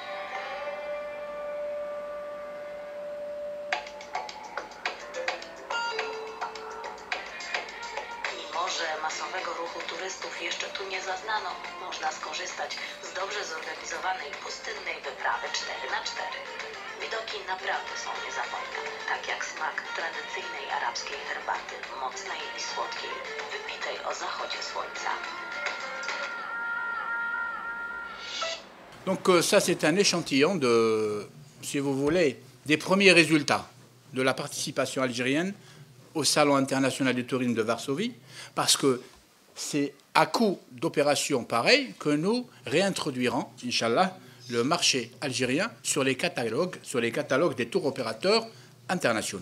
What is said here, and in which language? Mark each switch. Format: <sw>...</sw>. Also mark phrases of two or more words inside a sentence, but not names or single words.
<pl>Mimo że masowego ruchu turystów jeszcze tu nie zaznano, można skorzystać z dobrze zorganizowanej pustynnej wyprawy 4x4. Widoki naprawdę są niezapomniane, tak jak smak tradycyjnej arabskiej herbaty, mocnej i słodkiej, wypitej o zachodzie słońca.</pl> <fr>Donc ça, c'est un échantillon de, si vous voulez, des premiers résultats de la participation algérienne au Salon international du tourisme de Varsovie, parce que c'est à coup d'opérations pareilles que nous réintroduirons,</fr> <ar>إن شاء الله,</ar> <fr>le marché algérien sur les catalogues des tours opérateurs internationaux.</fr>